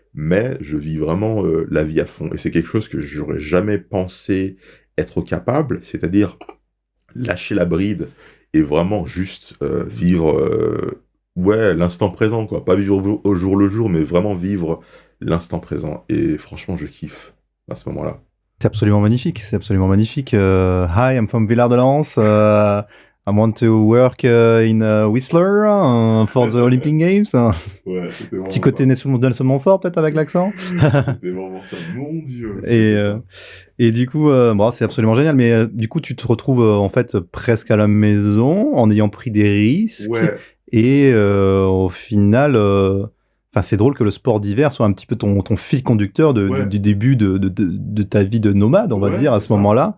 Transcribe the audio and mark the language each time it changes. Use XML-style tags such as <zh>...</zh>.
<fr>Mais je vis vraiment la vie à fond. Et c'est quelque chose que j'aurais jamais pensé être capable, c'est-à-dire lâcher la bride et vraiment juste vivre l'instant présent, quoi. Pas vivre au jour le jour, mais vraiment vivre l'instant présent. Et franchement, je kiffe à ce moment-là. C'est absolument magnifique, c'est absolument magnifique.</fr> <en>Hi, I'm from Villard-de-Lans. I want to work in Whistler for the Olympic Games.</en> <fr>Ouais, c'était vraiment Petit côté Nelson Montfort, peut-être, avec l'accent. C'était vraiment ça, mon Dieu. Et du coup, c'est absolument génial. Mais du coup, tu te retrouves en fait presque à la maison en ayant pris des risques. Ouais. Et au final, c'est drôle que le sport d'hiver soit un petit peu ton fil conducteur du début de ta vie de nomade, on va dire, à ce moment-là.</fr>